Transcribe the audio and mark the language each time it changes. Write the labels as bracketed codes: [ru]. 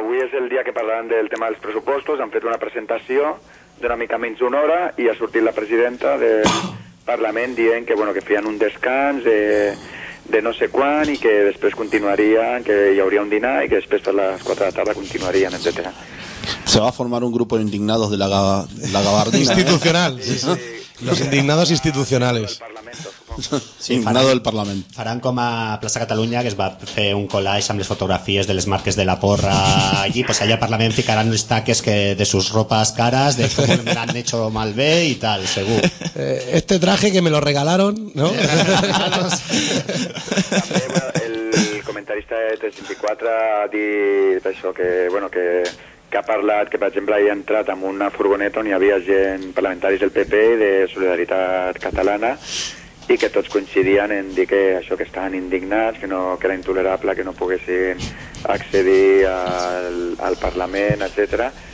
[ca] Avui és el dia que parlaran del tema dels pressupostos, han fet una presentació d'una mica menys d'una hora i ha sortit la presidenta del Parlament dient que, bueno, que feien un descans de no sé quan i que després continuarien, que hi hauria un dinar i que després a les 4 de la tarda continuarien, etc. [es] Se va a formar un grupo de indignados de la gabardina. Institucional. Sí, sí. Los indignados institucionales. Sí, indignado del Parlament. [ca] Faran com a Plaça Catalunya, que es va fer un collage amb les fotografies de les marques de la porra allí, pues allà al Parlament ficaran els taques que [es] de sus ropas caras, [ca] de com me l'han hecho mal bé i tal, segur. [es] Este traje que me lo regalaron, ¿no? [ca] El comentarista de 324 ha dit això, que, bueno, que ha parlat, que per exemple hi ha entrat amb una furgoneta on hi havia gent parlamentaris del PP i de Solidaritat Catalana, i que tots coincidien en dir que això, que estaven indignats, que, no, que era intolerable que no poguessin accedir al Parlament, etc.